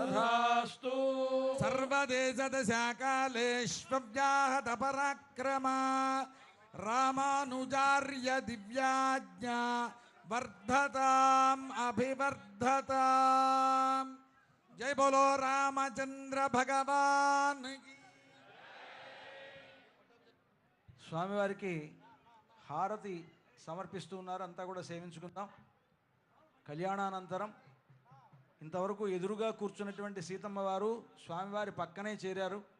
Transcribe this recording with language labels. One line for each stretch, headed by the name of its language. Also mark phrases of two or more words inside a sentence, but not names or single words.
Sanskrit: सर्वदेशदशाकालेष्व्याहत पराक्रमा रामानुजार्य दिव्याज्ञा वर्धताम् अभिवर्धताम्।
Hindi: जय बोलो रामचंद्र भगवान की।
Telugu: స్వామివారికి హారతి సమర్పిస్తూ ఉన్నారు. అంతా కూడా సేవించుకుందాం. కళ్యాణానంతరం ఇంతవరకు ఎదురుగా కూర్చున్నటువంటి సీతమ్మ వారు స్వామివారి పక్కనే చేరారు.